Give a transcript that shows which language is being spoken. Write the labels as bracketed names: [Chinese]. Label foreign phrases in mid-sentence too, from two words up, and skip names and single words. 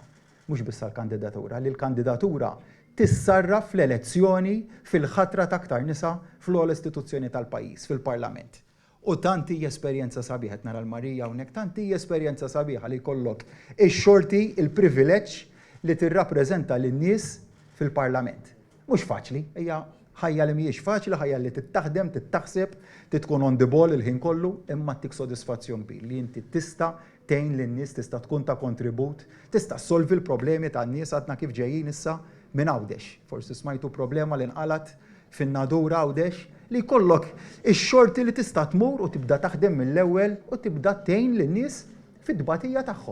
[Maltese] Mhux biss għall-kandidatura, li l-kandidatura tissarraf fl-elezzjoni fil-ħatra ta' aktar nisa fl-ogħla istituzzjoni tal-pajjiż, fil-Parlament. U tanti esperjenza sabiħa nara l-Marija hawnhekk, tanti esperjenza sabiħa li jkollok ix-xorti il-privileġġ li tirrappreżenta lin-nies fil-Parlament. Mhux faċli, hija ħajja li mhijiex faċli, ħajja li tittaħdem, tittaħseb, tkun [English] on the ball [Maltese] il-ħin kollu, imma tik sodisfazzjon kbir li inti tista' tgħin lin-nies, tista' tkun ta' kontribut, tista' solvi l-problemi tan-nies għadna kif ġejjin issa minn Għawdex. Forsi smajtu problema li nqalat fin-Nadura Għawdex li jkollok ix-xorti li tista' tmur u tibda taħdem mill-ewwel u tibda tgħin lin-nies fid-dbatija tagħhom.